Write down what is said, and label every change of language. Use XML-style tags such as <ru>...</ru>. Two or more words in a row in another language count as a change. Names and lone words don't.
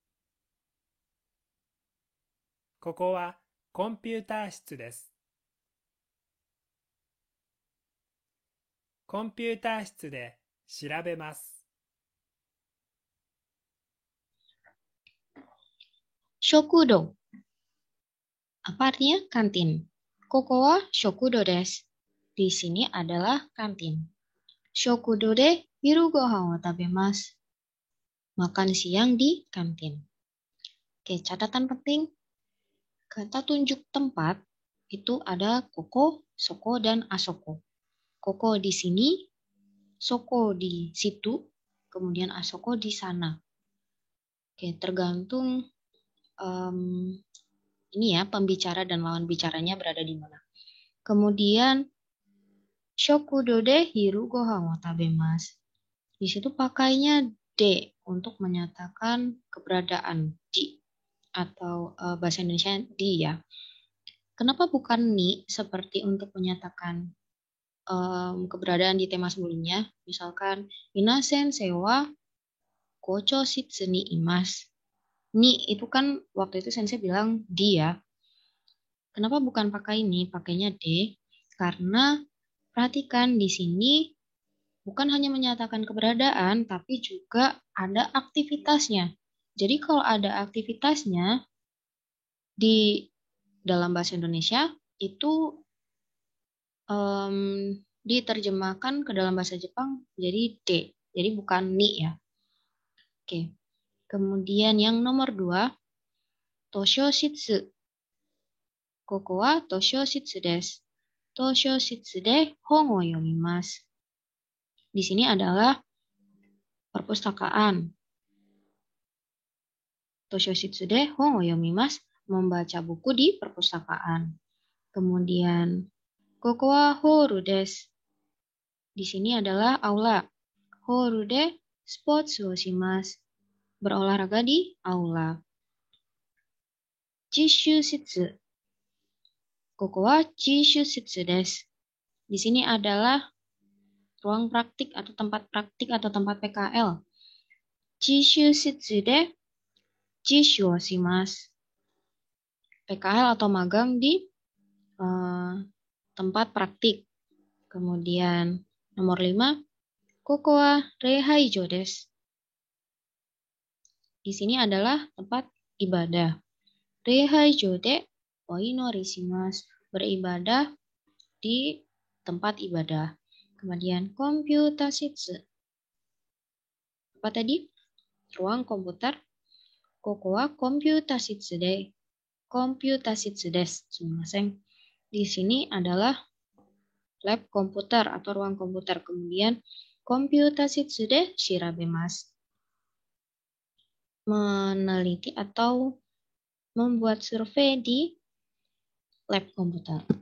<ja>ここはコンピューター室です。コンピューター室で調べます。</ja> <id>Shokudo. Apa artinya kantin?</id> <ja>ここは食堂です.</ja> <id>Di sini adalah kantin.</id> <ja>食堂で昼ご飯を食べます.</ja> <id>Makan siang di kantin. Oke, catatan penting. Kata tunjuk tempat itu ada koko, soko, dan asoko. Koko di sini, soko di situ, kemudian asoko di sana. Oke, tergantung ini ya, pembicara dan lawan bicaranya berada di mana.</id> <ja>Kemudian 食堂で昼ご飯を食べます.</ja> <id>Di situ pakainya de untuk menyatakan keberadaan di atau bahasa Indonesia di ya. Kenapa bukan ni seperti untuk menyatakan keberadaan di tema sebelumnya?</id> <ja>Misalkan イナ先生は校長室にいます.</ja> <id>Ni itu kan waktu itu sensei bilang di ya. Kenapa bukan pakai ni, pakainya de? Karena perhatikan di sini bukan hanya menyatakan keberadaan, tapi juga ada aktivitasnya. Jadi kalau ada aktivitasnya di dalam bahasa Indonesia itu diterjemahkan ke dalam bahasa Jepang jadi de. Jadi bukan ni ya. Oke. Kemudian yang nomor 2, toshoshitsu.</id> <ja>ここは図書室です. 図書室で本を読みます.</ja> <id>Di sini adalah perpustakaan.</id> <ja>図書室で本を読みます,</ja> <id>membaca buku di perpustakaan.</id> <ja>Kemudian ここはホールです.</ja> <id>Di sini adalah aula.</id> <ja>ホールでスポーツをします.</ja> <id>Berolahraga di aula.</id> <ja>実習室. ここは実習室です.</ja> <id>Di sini adalah ruang praktik atau tempat praktik atau tempat PKL.</id> <ja>実習室で実習をします.</ja> <id>PKL atau magang di tempat praktik. Kemudian nomor</id> <ja>5, ここは礼拝所です.</ja> <id>Di sini adalah tempat ibadah.</id> <ja>礼拝所でお祈りします.</ja> <id>Beribadah di tempat ibadah.</id> <ja>Kemudian コンピューター室.</ja> <id>Apa tadi? Ruang komputer.</id> <ja>ここはコンピューター室で. コンピューター室です。すみません.</ja> <id>Di sini adalah lab komputer atau ruang komputer.</id> <ja>Kemudian コンピューター室で調べます.</ja> <id>Meneliti atau membuat survei di lab komputer.</id>